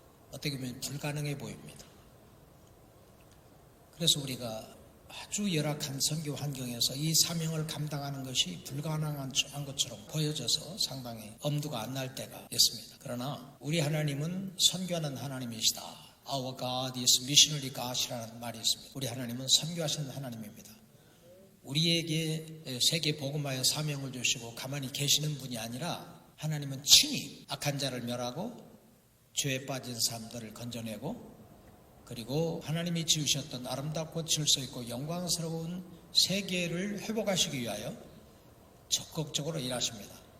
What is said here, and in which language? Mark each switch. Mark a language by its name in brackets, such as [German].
[Korean] 어떻게 보면 불가능해 보입니다. 그래서 우리가 아주 열악한 선교 환경에서 이 사명을 감당하는 것이 불가능한 것처럼 보여져서 상당히 엄두가 안 날 때가 있습니다. 그러나 우리 하나님은 선교하는 하나님이시다. [English] Our God is missionary God [Korean] 이라는 말이 있습니다. 우리 하나님은 선교하시는 하나님입니다. 우리에게 세계 복음화의 사명을 주시고 가만히 계시는 분이 아니라 하나님은 친히 악한 자를 멸하고 죄에 빠진 사람들을 건져내고, 그리고 하나님이 지으셨던 아름답고 질서 있고 영광스러운 세계를 회복하시기 위하여 적극적으로 일하십니다.